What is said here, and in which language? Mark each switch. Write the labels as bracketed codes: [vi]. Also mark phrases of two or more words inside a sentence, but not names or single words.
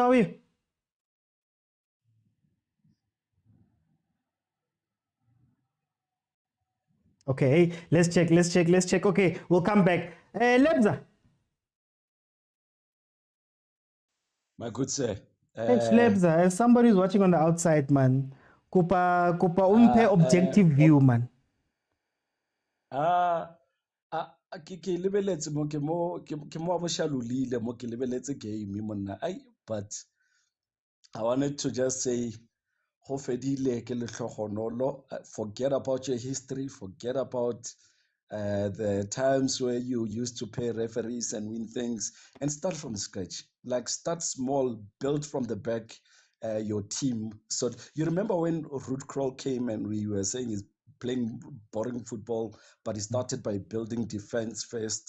[en] How are you? Okay, let's check. Okay, we'll come back. Lebza. My good sir. Thanks, Lebza. As somebody who's watching on the outside, man. [tn] Kupa umpe [en] objective view, man. [tn] Ke lebeletse mo ke mo bo shalolile mo ke lebeletse game monna ai, [en] but I wanted to just say [tn] go fedile ke lehlogonolo. [en] Forget about your history, forget about the times where you used to pay referees and win things, and start from scratch. Like, start small, build from the back your team. So you remember when Ruud Krol came and we were saying he's playing boring football, but he started by building defense first.